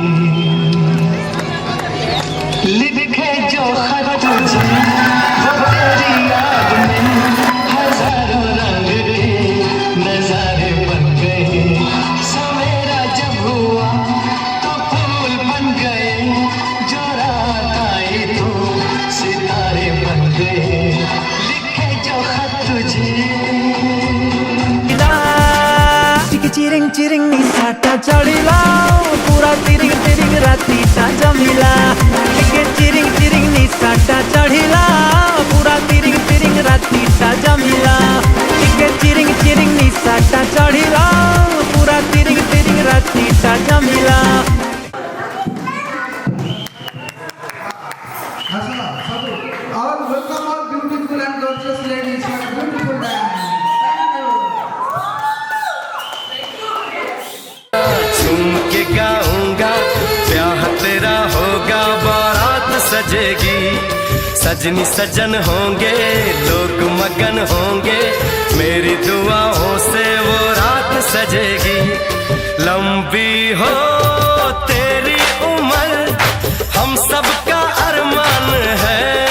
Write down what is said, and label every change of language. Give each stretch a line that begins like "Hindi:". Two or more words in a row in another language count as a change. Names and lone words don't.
Hindi: लिखे जो खत तुझे वो तेरी याद में हजारों रंग के नजारे बन गए। सवेरा जब हुआ तो फूल बन गए, जो रात आई तो सितारे बन गए। लिखे जो खत तुझे
Odia: ଚିରିଙ୍ଗ ଚିରିଙ୍ଗ ନୀ ସାଟା ଚଢ଼ିଲା ପୂରା ତିରିଙ୍ଗ ତିରିଙ୍ଗ ରାତି ଟା ଜମିଲା ଚିରିଙ୍ଗ ଚିରିଙ୍ଗ ନୀ ସାଟା ଚଢ଼ିଲା ପୂରା ତିରିଙ୍ଗ ତିରିଙ୍ଗ ରାତି ରାତିଟା ଜମିଲା ଟିକେ ଚିରିଙ୍ଗ ଚିରିଙ୍ଗ ନିଶାଟା ଚଢ଼ିଲା ପୂରା ତିରିଙ୍ଗ ତିରିଙ୍ଗ ରାତିଟା ଜମିଲା
English: All welcome all beautiful and gorgeous ladies for a beautiful dance.
Hindi: झूम के गाऊंगा ब्याह तेरा होगा बारात सजेगी सजनी सजन होंगे लोग मगन होंगे मेरी दुआओं से वो रात सजेगी लंबी हो तेरी उम्र हम सबका अरमान है